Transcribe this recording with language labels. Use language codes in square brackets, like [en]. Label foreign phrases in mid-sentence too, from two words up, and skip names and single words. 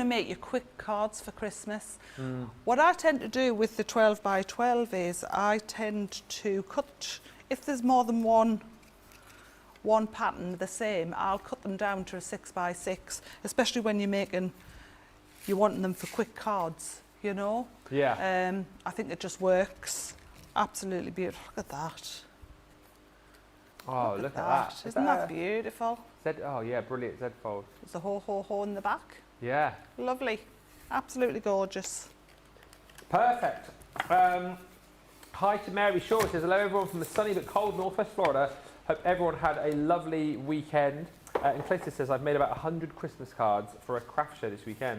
[en] going to make you quick cards for Christmas. What I tend to do with the 12 by 12 is I tend to cut, if there's more than one pattern the same, I'll cut them down to a 6 by 6, especially when you're wanting them for quick cards, you know. Yeah. I think it just works. Absolutely beautiful. Look at that. Oh, look at that. Isn't that beautiful? Oh yeah, brilliant Z-fold. There's a ho ho ho in the back. Yeah. Lovely. Absolutely gorgeous. Perfect. Hi to Mary Shaw. Says hello everyone from the sunny but cold northwest Florida. Hope everyone had a lovely weekend. And Clinton says, I've made about 100 Christmas cards for a craft show this weekend.